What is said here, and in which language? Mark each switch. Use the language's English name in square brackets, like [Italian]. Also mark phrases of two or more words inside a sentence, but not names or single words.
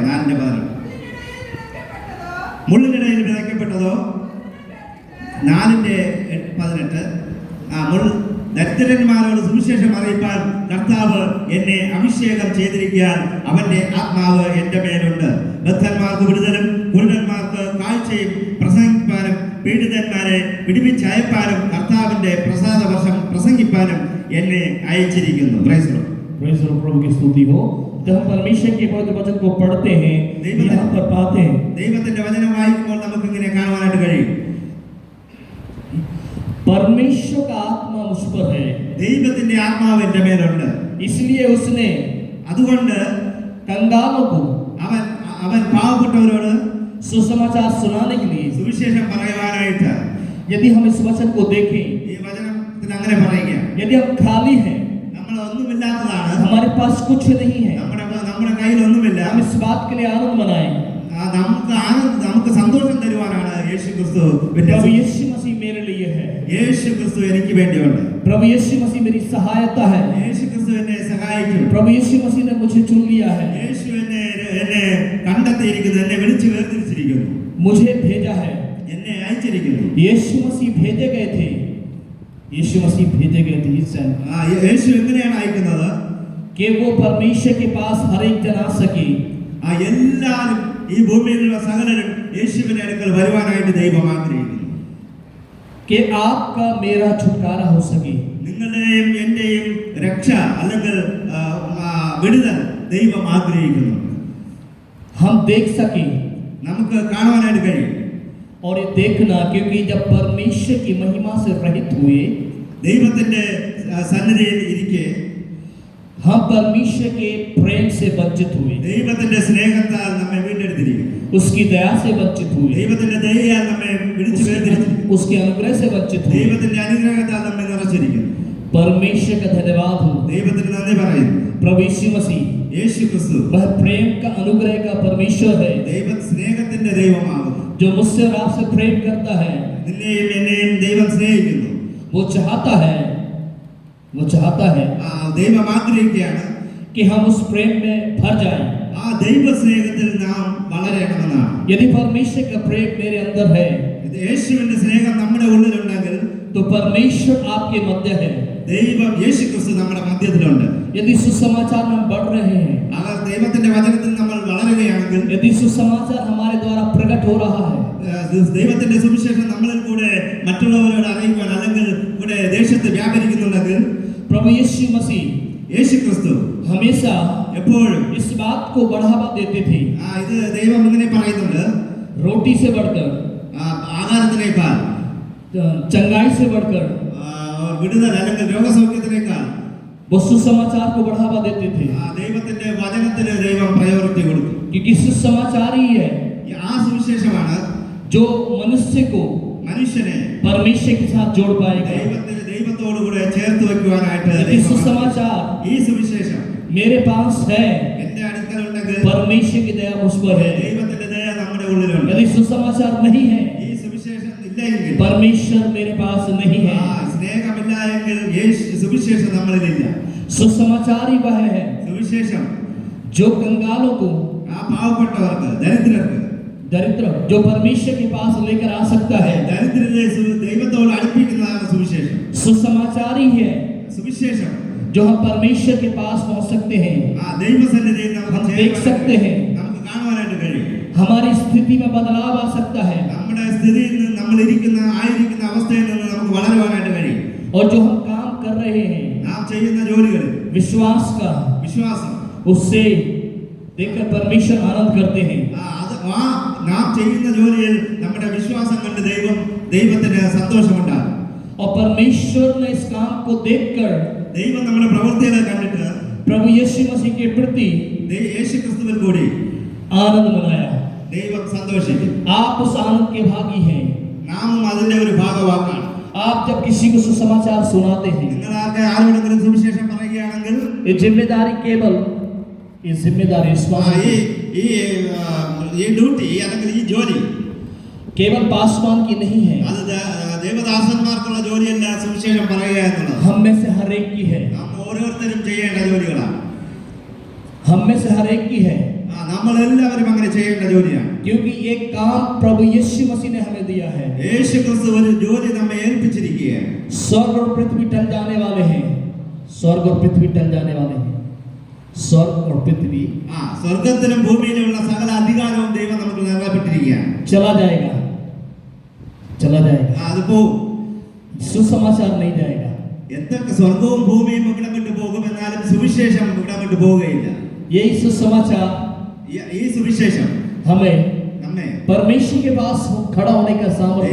[Malayalam] 4:18 മുള്ളിനിടയിൽ വിതയ്ക്കപ്പെട്ടതോ 4:18 ദരിദ്രന്മാരോട് സുവിശേഷം അറിയിപ്പാൻ കർത്താവ് എന്നെ അഭിഷേകം ചെയ്തിരിക്കാൻ അവന്റെ ആത്മാവ് എന്റെ മേലുണ്ട്. ബദ്ധന്മാർക്ക് വിടുതലും കുരുടന്മാർക്ക് കാഴ്ചയും പ്രസംഗിപ്പാനും പീഡിതന്മാരെ പിടിപ്പിച്ചയപ്പാനും കർത്താവിന്റെ പ്രസാദ വർഷം പ്രസംഗിപ്പാനും എന്നെ അയച്ചിരിക്കുന്നു. [Hindi] प्रभु की स्तुति हो। जब हम परमेश्वर के पवित्र वचन को पढ़ते हैं यहाँ पर पाते हैं [Malayalam] ദൈവത്തിന്റെ വചനം വായിക്കുമ്പോൾ നമുക്ക് ഇങ്ങനെ കാണുവാനായിട്ട് കഴിയും. [Hindi] परमेश्वर का आत्मा मुझ पर है। [Malayalam] ദൈവത്തിന്റെ ആത്മാവ് എന്റെ മേലുണ്ട്. [Hindi] इसलिए उसने [Malayalam] അതുകൊണ്ട് [Hindi] कंगालों को [Malayalam] അവൻ പാവപ്പെട്ടവരോട് [Hindi] सुसमाचार सुनाने के लिए [Malayalam] സുവിശേഷം പറയുവാനായിട്ട്. [Hindi] यदि हम इस वचन को देखें, [Malayalam] ഈ വചനത്തിൽ അങ്ങനെ പറയുക, [Hindi] यदि हम खाली हैं, [Malayalam] നമ്മൾ ഒന്നുമില്ലാത്തതാണ്, [Hindi] हमारे पास कुछ नहीं है, [Malayalam] നമ്മുടെ കയ്യിൽ ഒന്നുമില്ല, [Hindi] हम इस बात के लिए आनंद मनाएं। [Malayalam] നമുക്ക് സന്തോഷം തരുവാനാണ് യേശു ക്രിസ്തു. [Hindi] प्रभु यीशु मसीह मेरे लिए है। [Malayalam] യേശു ക്രിസ്തു എനിക്ക് വേണ്ടിയുണ്ട്. [Hindi] प्रभु यीशु मसीह मेरी सहायता है। [Malayalam] യേശു ക്രിസ്തു എന്നെ സഹായിക്കും. [Hindi] प्रभु यीशु मसीह ने मुझे चुन लिया है। [Malayalam] യേശു എന്നെ കണ്ടെത്തിയിരിക്കുന്നു, എന്നെ വിളിച്ചു വേർതിരിച്ചിരിക്കുന്നു, [Hindi] मुझे भेजा है, [Malayalam] എന്നെ അയച്ചിരിക്കുന്നു. [Hindi] यीशु मसीह भेजे गए थे। यीशु मसीह भेजे गए थे [Malayalam] യേശു എങ്ങനെയാണ് അയക്കുന്നത്? [Hindi] कि वो परमेश्वर के पास हर एक जन आ सके। [Malayalam] എല്ലാവരും ഈ ഭൂമിയിലുള്ള സകലരും യേശുവിന്റെ അടുക്കൽ വരുവാനായിട്ട് ദൈവം ആഗ്രഹിക്കുന്നു. [Hindi] कि आपका मेरा छुटकारा हो सके। [Malayalam] നിങ്ങളുടെയും എന്റെയും രക്ഷ അല്ലെങ്കിൽ വിടുതൽ ദൈവം ആഗ്രഹിക്കുന്നു. [Hindi] हम देख सके, [Malayalam] നമുക്ക് കാണുവാനായിട്ട് കഴിയും. [Hindi] और ये देखना क्योंकि जब परमेश्वर की महिमा से रहित हुए, [Malayalam] ദൈവത്തിന്റെ സന്നിധിയിൽ ഇരിക്കെ [Hindi] हम परमेश्वर के प्रेम से वंचित हुए, [Malayalam] ദൈവത്തിന്റെ സ്നേഹത്താൽ നമ്മെ വീണ്ടെടുത്തിരിക്കുന്നു, [Hindi] उसकी दया से वंचित हुए, [Malayalam] ദൈവത്തിന്റെ ദയയാൽ നമ്മെ വിളിച്ചു വേർതിരിച്ചിരിക്കുന്നു, [Hindi] उसके अनुग्रह से वंचित हुए। [Malayalam] ദൈവത്തിന്റെ അനുഗ്രഹത്താൽ നമ്മെ നിറച്ചിരിക്കുന്നു. [Hindi] परमेश्वर का धन्यवाद हो। [Malayalam] ദൈവത്തിന് നന്ദി പറയുന്നു. [Hindi] प्रभु यीशु मसीह [Malayalam] യേശു ക്രിസ്തു [Hindi] वह प्रेम का अनुग्रह का परमेश्वर है, [Malayalam] ദൈവ സ്നേഹത്തിന്റെ ദൈവമാകുന്നു. [Hindi] जो मुझसे और आपसे प्रेम करता है। [Malayalam] നിന്നെയും എന്നെയും ദൈവം സ്നേഹിക്കുന്നു. [Hindi] वो चाहता है [Malayalam] ദൈവം ആഗ്രഹിക്കുകയാണ് [Hindi] कि हम उस प्रेम में भर जाएं। [Malayalam] ആ ദൈവ സ്നേഹത്തിൽ നാം വളരണമെന്നാണ്. [Hindi] यदि परमेश्वर का प्रेम मेरे अंदर है, [Malayalam] യേശുവിന്റെ സ്നേഹം നമ്മുടെ ഉള്ളിലുണ്ടെങ്കിൽ [Hindi] तो परमेश्वर आपके मध्य है। [Malayalam] ദൈവം യേശു ക്രിസ്തു നമ്മുടെ മധ്യത്തിലുണ്ട്. [Hindi] यदि सुसमाचार में हम बढ़ रहे हैं, [Malayalam] അവർ ദൈവത്തിന്റെ വചനത്തിൽ നമ്മൾ വളരുകയാണെങ്കിൽ, [Hindi] यदि सुसमाचार हमारे द्वारा प्रकट हो रहा है, [Malayalam] ദൈവത്തിന്റെ സുവിശേഷം നമ്മളിൽ കൂടെ മറ്റുള്ളവരോട് അറിയിക്കുവാൻ അല്ലെങ്കിൽ കൂടെ ദേശത്ത് വ്യാപരിക്കുന്നുണ്ടെങ്കിൽ, [Hindi] प्रभु यीशु मसीह [Malayalam] യേശു ക്രിസ്തു [Hindi] हमेशा [Malayalam] എപ്പോഴും [Hindi] इस बात को बढ़ावा देते थे। [Malayalam] ഇത് ദൈവം ഇങ്ങനെ പറയുന്നുണ്ട്, [Hindi] रोटी से बढ़कर, [Malayalam] ആഹാരത്തിനേക്കാൾ, [Hindi] चंगाई से बढ़कर, [Malayalam] വിടുതൽ അല്ലെങ്കിൽ രോഗസൗഖ്യത്തിനേക്കാൾ, [Hindi] वो सुसमाचार को बढ़ावा देते थे [Malayalam] ദൈവത്തിന്റെ വചനത്തിന് ദൈവം പ്രയോറിറ്റി കൊടുത്തു. [Hindi] क्योंकि सुसमाचार ही है [Malayalam] ആ സുവിശേഷമാണ് [Hindi] जो मनुष्य को [Malayalam] മനുഷ്യനെ [Hindi] परमेश्वर के साथ जोड़ पाएगा। [Malayalam] ദൈവത്തോടു കൂടെ ചേർത്ത് വെക്കുവാനായിട്ട് [Hindi] यदि सुसमाचार [Malayalam] ഈ സുവിശേഷം [Hindi] मेरे पास है, [Malayalam] എന്റെ അടുക്കലുണ്ടെങ്കിൽ [Hindi] परमेश्वर की दया मुझ पर है। [Malayalam] ദൈവത്തിന്റെ ദയ നമ്മുടെ ഉള്ളിലുണ്ട്. [Hindi] यदि सुसमाचार नहीं है, [Malayalam] ഈ സുവിശേഷം ഇല്ലെങ്കിൽ [Hindi] परमेश्वर मेरे पास नहीं है। [Malayalam] സ്നേഹമില്ല എങ്കിൽ സുവിശേഷം നമ്മളിലില്ല. [Hindi] सुसमाचार ही वह है [Malayalam] സുവിശേഷം [Hindi] जो कंगालों को, [Malayalam] ആ പാവപ്പെട്ടവർക്ക്, ദരിദ്രർക്ക്, [Hindi] दरिद्र जो परमेश्वर के पास लेकर आ सकता है। [Malayalam] ദരിദ്രരെ ദൈവത്തോട് അടുപ്പിക്കുന്നതാണ് സുവിശേഷം. [Hindi] सुसमाचार ही है [Malayalam] സുവിശേഷം [Hindi] जो हम परमेश्वर के पास पहुंच सकते हैं, [Malayalam] ദൈവസന്നിധിയിൽ [Hindi] हम [Malayalam] നമുക്ക് [Hindi] देख सकते हैं, [Malayalam] നമുക്ക് കാണുവാനായിട്ട് കഴിയും. [Hindi] हमारी स्थिति में बदलाव आ सकता है [Malayalam] നമ്മുടെ സ്ഥിതിയിൽ നിന്ന്, നമ്മൾ ആയിരിക്കുന്ന അവസ്ഥയിൽ നിന്ന് നമുക്ക് വളരുവാനായിട്ട് കഴിയും. [Hindi] और जो हम काम कर रहे हैं [Malayalam] നാം ചെയ്യുന്ന ജോലികളിൽ [Hindi] विश्वास का, [Malayalam] വിശ്വാസം, [Hindi] उससे देखकर परमेश्वर आनंद करते हैं। [Malayalam] നാം ചെയ്യുന്ന ജോലിയിൽ നമ്മുടെ വിശ്വാസം കണ്ട് ദൈവത്തിന് സന്തോഷമുണ്ടാകും. [Hindi] और परमेश्वर ने इस काम को देखकर [Malayalam] ദൈവം നമ്മുടെ പ്രവൃത്തികളെ കണ്ടിട്ട് [Hindi] प्रभु यीशु मसीह के प्रति [Malayalam] യേശു ക്രിസ്തുവിൽ കൂടി [Hindi] आनंद मनाया। [Malayalam] ദൈവം സന്തോഷിക്കും. [Hindi] आप उस आनंद के भागी हैं। [Malayalam] നാമും അതിന്റെ ഒരു ഭാഗവാക്കാണ്. [Hindi] आप जब किसी को सुसमाचार सुनाते हैं, [Malayalam] നിങ്ങൾ ആരോടെങ്കിലും സുവിശേഷം പറയുകയാണെങ്കിൽ [Hindi] ये जिम्मेदारी केवल, ये जिम्मेदारी [Malayalam] ഈ ഡ്യൂട്ടി അല്ലെങ്കിൽ ഈ ജോലി [Hindi] केवल पासवान की नहीं है, [Malayalam] അത് ദേവദാസന്മാർക്കുള്ള ജോലിയല്ല. സുവിശേഷം പറയുക എന്നുള്ളത് [Hindi] हम में से हर एक की है, [Malayalam] നാം ഓരോരുത്തരും ചെയ്യേണ്ട ജോലികളാണ്. [Hindi] हम में से हर एक की है, [Malayalam] നമ്മൾ എല്ലാവരും അങ്ങനെ ചെയ്യേണ്ട ജോലിയാണ്. [Hindi] क्योंकि ये काम प्रभु यीशु मसीह ने हमें दिया है। [Malayalam] യേശു ക്രിസ്തു ഒരു ജോലി നമ്മെ ഏൽപ്പിച്ചിരിക്കുകയാണ്. [Hindi] स्वर्ग और पृथ्वी टल जाने वाले हैं, स्वर्ग और पृथ्वी टल जाने वाले हैं, स्वर्ग और पृथ्वी [Malayalam] സ്വർഗത്തിലും ഭൂമിയിലുള്ള സകല അധികാരവും ദൈവം നമുക്ക് നൽകപ്പെട്ടിരിക്കുകയാണ്. [Hindi] चला जाएगा, चला जाएगा, [Malayalam] അത് പോവും. [Hindi] सुसमाचार नहीं जाएगा। [Malayalam] എന്തൊക്കെ സ്വർഗവും ഭൂമിയും ഇവിടമിട്ട് പോകുമെന്നാലും സുവിശേഷം ഇവിടമിട്ട് പോവുകയില്ല. [Hindi] यही सुसमाचार [Malayalam] ഈ സുവിശേഷം [Hindi] हमें [Malayalam] നമ്മെ [Hindi] परमेश्वर के पास खड़ा होने का सामर्थ्य,